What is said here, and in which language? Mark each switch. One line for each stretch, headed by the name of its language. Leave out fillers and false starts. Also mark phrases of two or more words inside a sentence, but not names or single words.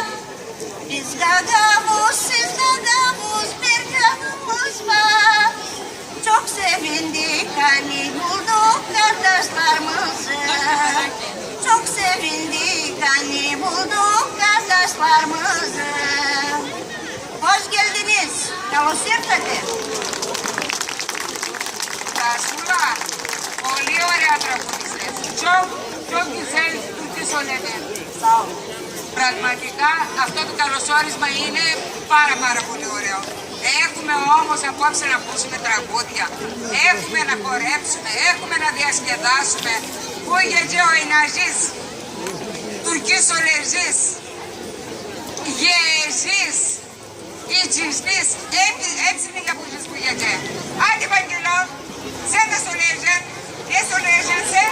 Turkish: Biz gagavuz, siz gagavuz, bir kanımız var. Çok sevindik hani bulduk kardeşlerimizi. Çok sevindik hani bulduk kardeşlerimizi. Hoş geldiniz.
Greek: Καλωσήρθατε. Κασούλα, πολύ ωραία τραγουδιστές.
Turkish: Çok güzel Türkü söyledin. Sağ ol.
Greek: Πραγματικά αυτό το καλωσόρισμα είναι πάρα πολύ ωραίο. Έχουμε όμως απόψε να ακούσουμε τραγούδια, έχουμε να χορέψουμε, έχουμε να διασκεδάσουμε.
Turkish: Bu gece oynayacağız. Türkü söyleyeceğiz. Yiyeceğiz. İçeceğiz. Hepsini yapacağız bu gece. Hadi Bangelo. Sen de söyleyeceksin. Ne söyleyeceksin sen?